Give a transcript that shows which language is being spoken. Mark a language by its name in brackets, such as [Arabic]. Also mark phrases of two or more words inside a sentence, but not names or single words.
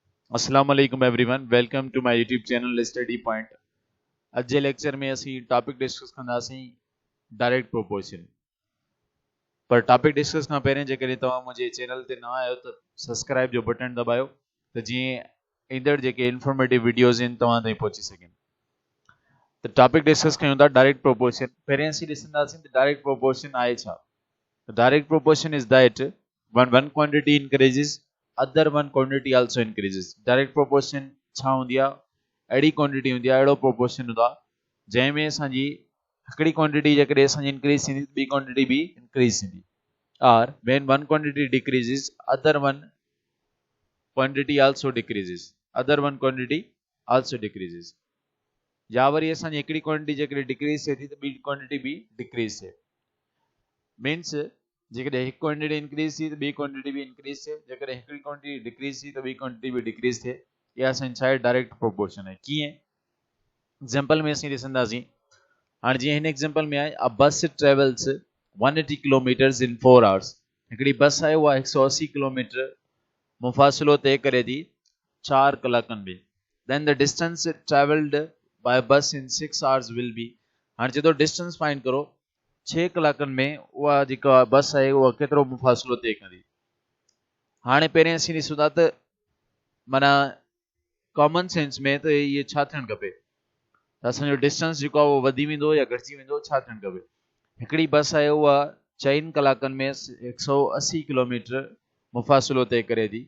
[Arabic] السلام عليكم [English] everyone welcome to my YouTube channel Study Point. [Sindhi] अज जे लेक्चर में असी [English] topic discuss [Sindhi] कंदासीं [English] direct proportion. [Sindhi] पर [English] topic discuss [Sindhi] खां पहिरें जेकॾहिं तव्हां मुंहिंजे चैनल ते न आहियो त सब्सक्राइब जो बटन दबायो त जीअं ईंदड़ जेके [English] informative videos [Sindhi] आहिनि तव्हां ताईं पहुची सघनि। त [English] topic discuss [Sindhi] कयूं था [English] direct proportion. [Sindhi] पहिरें असीं ॾिसंदासीं त [English] direct proportion [Sindhi] आहे छा। [English] direct proportion is that when one quantity increases other one quantity also increases। direct proportion [Sindhi] छा हूंदी आहे? अहिड़ी क्वांटिटी हूंदी आहे, अहिड़ो प्रोपोर्शन हूंदो आहे जंहिंमें असांजी हिकिड़ी क्वांटिटी जेकॾहिं असांजी इंक्रीज थींदी ॿी क्वांटिटी बि इंक्रीज थींदी। [English] और when one quantity decreases other one quantity also decreases, other one quantity also decreases। [Sindhi] या वरी असांजी हिकिड़ी क्वांटिटी जेकॾहिं डिक्रीज थिए थी त ॿी क्वांटिटी बि डिक्रीज थिए। मीन्स जेकॾहिं हिकु क्वांटिटी इंक्रीज थी त ॿी क्वांटिटी बि इंक्रीज थिए, जेकॾहिं हिकिड़ी क्वांटिटी डिक्रीज थी त ॿी क्वांटिटी बि डिक्रीज थिए। इहा असांजी छा आहे? [English] direct proportion [Sindhi] आहे। कीअं? एग्जांपल में असीं ॾिसंदासीं। हाणे जीअं हिन एग्जांपल में आहे, [English] a bus travels 180 kilometers in 4 hours. [Sindhi] हिकिड़ी बस आहे उहा 180 किलोमीटर मुफ़ासिलो तय करे थी 4 कलाकनि में। [English] then the distance travelled by bus in 6 hours will be. [Sindhi] हाणे चए थो [English] distance find [Sindhi] करो 6 कलाकनि में उहा जेका बस आहे उहा केतिरो मुफ़ासिलो तय कंदी। हाणे पहिरें असीं ॾिसूं था त माना [English] common sense [Sindhi] में त इहे छा थियणु खपे, त असांजो डिस्टेंस जेको आहे उहो वधी वेंदो या घटिजी वेंदो, छा थियणु खपे। हिकिड़ी बस आहे उहा 4 कलाकनि में 180 किलोमीटर मुफ़ासिलो तय करे थी।